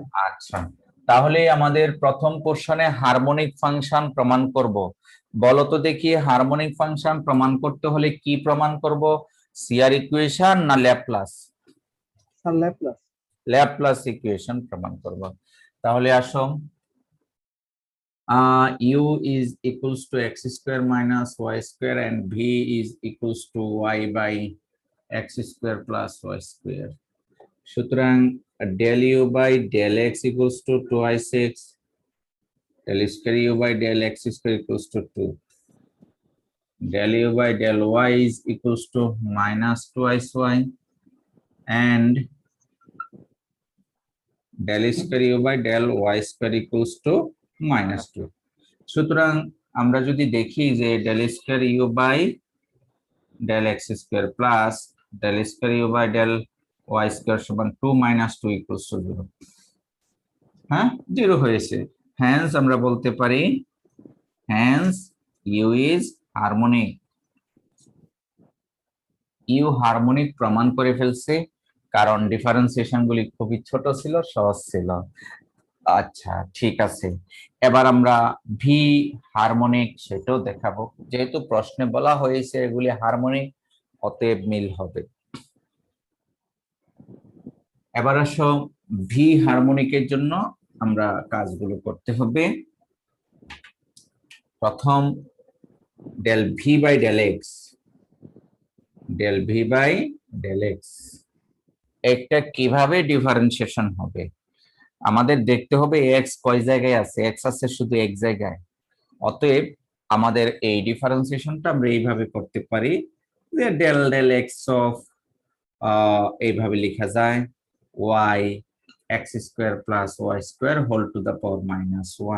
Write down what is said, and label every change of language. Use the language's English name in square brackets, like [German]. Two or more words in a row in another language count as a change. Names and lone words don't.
[Bangla] আচ্ছা, তাহলে আমাদের প্রথম কোশ্চেনে [English] harmonic function [Bangla] প্রমাণ করব। বলো তো দেখি, [English] harmonic function [Bangla] প্রমাণ করতে হলে কি প্রমাণ করব? [English] CR equation [Bangla] না ল্যাপ্লাস? স্যার ল্যাপ্লাস। [English] Laplace equation [Bangla] প্রমাণ করব। তাহলে আসো, [English] u is equals to x square minus y square and v is equals to y by x square plus y square. সুতরাং del u by del x equals to twice x, del square u by del x square equals to 2. Del u by del y is equals to minus twice y, and del square u by del y square equals to minus 2. [Bangla] সুতরাং আমরা যদি দেখি যে [English] del square u by del x square plus del square u by del y square সমান 2 minus 2 equals to 0, হ্যাঁ 0 হয়েছে। [Bangla] hence আমরা বলতে পারি [English] hence u is harmonic, [Bangla] u হারমোনিক প্রমাণ করে ফেলছে, কারণ ডিফারেন্সিয়েশন গুলি খুবই ছোট ছিল, সহজ ছিল। আচ্ছা ঠিক আছে, এবার আমরা ভি হারমোনিক সেটাও দেখাবো, যেহেতু প্রশ্নে বলা হয়েছে এগুলি হারমোনিক, অতএব মিল হবে। এবার আসো ভি হারমোনিকের জন্য আমরা কাজগুলো করতে হবে। প্রথম [English] del v by del x, del v by del x [Bangla] এটা কিভাবে ডিফারেন্সিয়েশন হবে, আমাদের দেখতে হবে x কয় জায়গায় আছে, x আছে শুধু এক জায়গায়। অতএব আমাদের এই ডিফারেন্সিয়েশনটা আমরা এইভাবে করতে পারি যে del del x অফ এইভাবে লেখা যায় [English] y x square plus y square whole to the power minus 1.